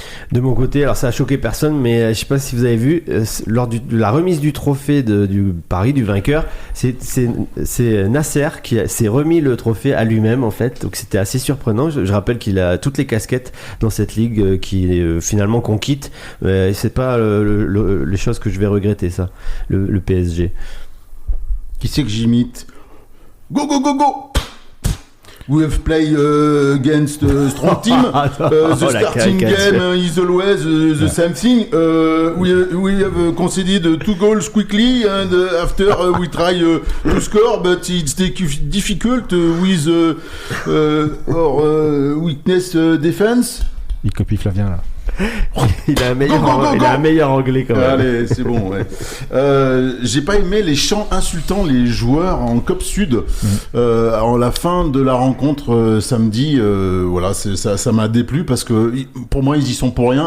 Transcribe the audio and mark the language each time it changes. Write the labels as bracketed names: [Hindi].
[French] De mon côté, alors ça a choqué personne, mais je sais pas si vous avez vu, lors de la remise du trophée du Paris, du vainqueur, c'est Nasser qui s'est remis le trophée à lui-même en fait, donc c'était assez surprenant. Je rappelle qu'il a toutes les casquettes dans cette ligue finalement qu'on quitte, c'est pas les choses que je vais regretter, ça, le PSG. Qui c'est que j'imite? [English] Go go go go! We have played against a strong team. The starting game is always the same thing. We have conceded 2 goals quickly, and after we try to score, but it's difficult with our weakness defense. [French] Il copie Flavien là. Il a un meilleur anglais quand même. Allez, c'est bon, ouais. J'ai pas aimé les chants insultant les joueurs en COP Sud en la fin de la rencontre samedi. Voilà, ça m'a déplu parce que pour moi ils y sont pour rien.